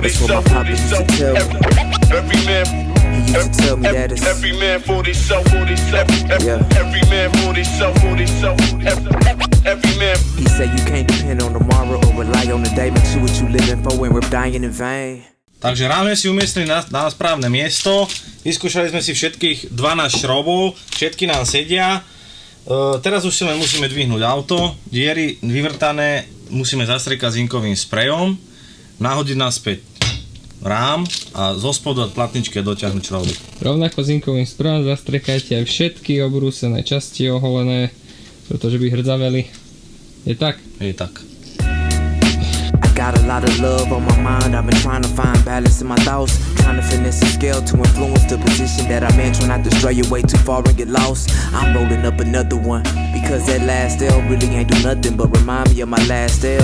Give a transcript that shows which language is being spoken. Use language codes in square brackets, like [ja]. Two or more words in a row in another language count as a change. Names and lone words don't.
[en] that's what my papa used to tell me. Every man. He used to tell me that it's Every man for himself, Yeah. Every man for himself, Every man. He said you can't depend on tomorrow or rely on the day. Make sure what you living for and we're dying in vain. [sk] Takže rám sme si umiestnili na správne miesto. Vyskúšali sme si všetkých 12 šroubov, všetky nám sedia. Teraz už si len musíme dvihnúť auto, diery vyvrtané musíme zastriekať zinkovým sprejom, nahodiť naspäť rám a zo spodu od platničky dotiahnuť šrouby. Rovnako zinkovým sprejom zastriekajte aj všetky obrúsené časti oholené, pretože by hrdzaveli. Je tak? Je tak. [en] Got a lot of love on my mind. I've been trying to find balance in my thoughts. Trying to finesse the scale to influence the position that I'm in. Trying not to stray away too far and get lost. I'm rolling up another one. Because that last L really ain't do nothing but remind me of my last L.